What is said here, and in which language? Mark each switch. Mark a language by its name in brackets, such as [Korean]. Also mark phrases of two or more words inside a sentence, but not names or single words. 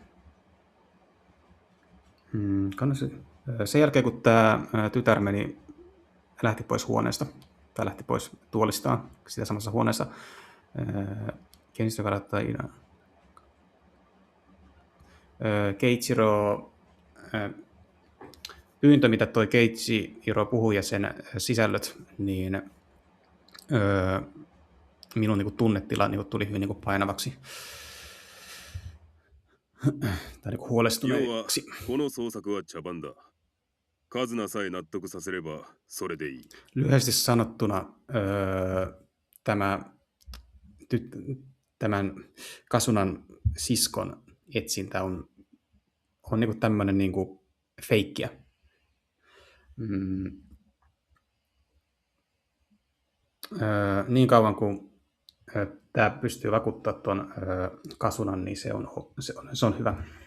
[Finnish] Sen jälkeen, kun tämä tytär lähti pois huoneesta, tai lähti pois tuolistaan sitä samassa huoneessa, Keiichiro pyyntö, mitä toi Keiichiro puhui ja sen sisällöt, niin minun niin kuin tunnetila niin kuin tuli hyvin niin kuin painavaksi. tai niinku huolestuneeksi. [Japanese] この捜索は茶番だ。カズナさえ納得させればそれでいい。 [Finnish] Lyhyesti sanottuna tämän Kasunan siskon etsintä on niinku tämmöinen niinku feikkiä. Niin kauan kuin tämä pystyy vakuuttaa tuon Kasunan, niin se on hyvä.